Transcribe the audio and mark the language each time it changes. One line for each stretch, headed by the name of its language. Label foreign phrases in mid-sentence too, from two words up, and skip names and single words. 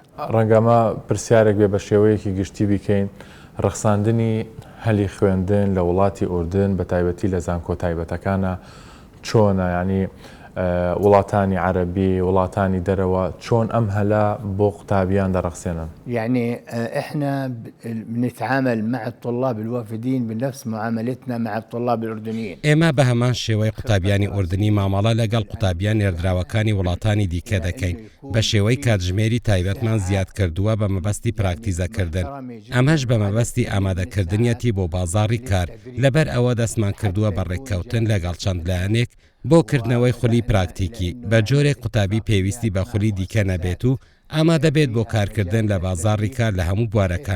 Central Kurdish: ڕەنگەمە پرسیارێک بێ بە شێوەیەکی گشتی بیکەین ڕەخساندنی هەلی خوێندن لە وڵاتی ئوردن بە تایبەتی لە زانکۆ تایبەتەکانە چۆنە ینی وڵاتانی عربی وڵاتانی دەرەوە چۆن ئەم هەلا بۆ قوتابیان دەڕەخسێنن.
Arabic: يعني احنا بنتعامل مع الطلاب الوافدين بنفس معاملتنا مع الطلاب الأردنيين.
Central Kurdish: ئێمە بە هەمان شێوەی قوتابیانی ئوردنی مامەڵە لەگەڵ قوتابیان نێردراوەکانی وڵاتانی دیکە دەکەین بە شێوەی کاتژمێری تایبەتمان زیاد کردووە بە مەبەستی پراکتیزەکردن. ئەمەش بە مەبەستی ئامادەکردنیەتی بۆ بازاڕی کار لەبەر ئەوە دەستمان کردووە بە ڕێککەوتن لەگەڵ چەند لایەنێک بۆ کردنەوەی خولی پراکتیکی بە جۆرێک قوتابی پێویستی بە خولی دیکە نەبێت و ئامادە بێت بۆ کارکردن لە بازاڕی کار لە هەموو بوارەکان.